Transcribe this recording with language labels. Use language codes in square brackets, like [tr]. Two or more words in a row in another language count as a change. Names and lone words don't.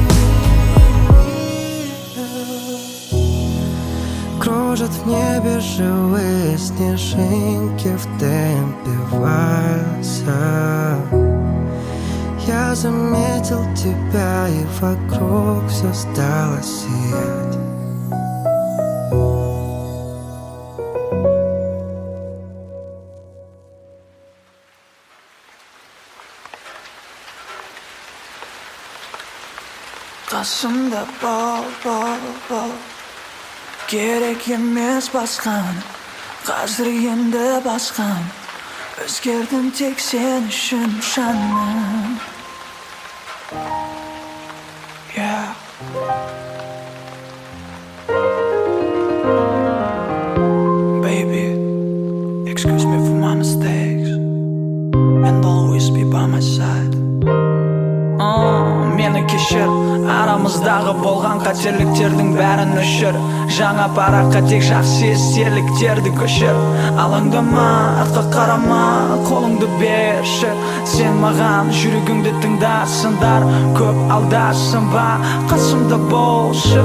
[ru] Кружат в небе живые снежинки в темпе вальса. Я заметил тебя, и вокруг все стало сиять. [kk] Қасымда бол, керек емес басқаны, қазір енді басқаны. Өзгердім тек сен үшін жаным. [en] Yeah. Baby, excuse me for my mistakes, and always be by my side. [kk] Meni kешір, арамыздағы болған қателіктердің бәрін өшір. Жаңа параққа тек жақсы естеліктерді көшір. Алаңдама, артқа қарама, қолыңды берші. Сен маған жүрегіңді тыңдасындар, көп алдасың ба, қасымда болшы.